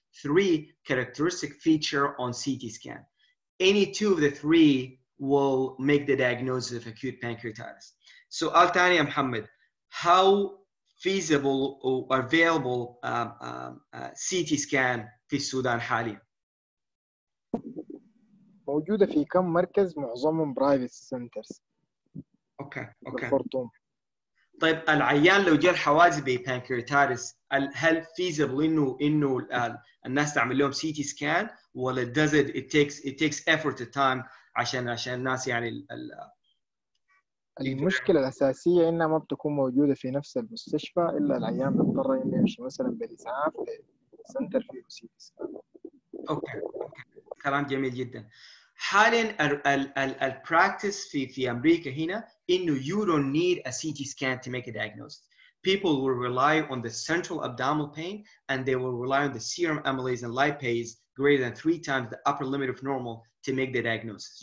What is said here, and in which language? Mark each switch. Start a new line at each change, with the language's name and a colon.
English: 3, characteristic feature on CT scan. Any 2 of the 3 will make the diagnosis of acute pancreatitis. So, Al-Tani Muhammad, how feasible or available CT scan
Arabic: في السودان حاليا؟ موجودة في كم مركز معظمهم برايفت سنترز. اوكي. الخرطوم. طيب العيان لو جاء حوادث ببانكرياتايتس هل feasible انه الناس تعمل لهم CT scan ولا
English: does it takes effort of time
Arabic: عشان الناس يعني المشكلة الأساسية إنها ما بتكون موجودة في نفس المستشفى، إلا العيان بيضطر إنه يمشي مثلا بالإسعاف لسنتر فيه سي تي سكان. اوكي كلام جميل جدا. حاليا البراكتس في امريكا هنا انه
English: you don't need a CT scan to make a diagnosis. People will rely on the central abdominal pain and they will rely on the serum amylase and lipase greater than 3 times the upper limit of normal to make the diagnosis.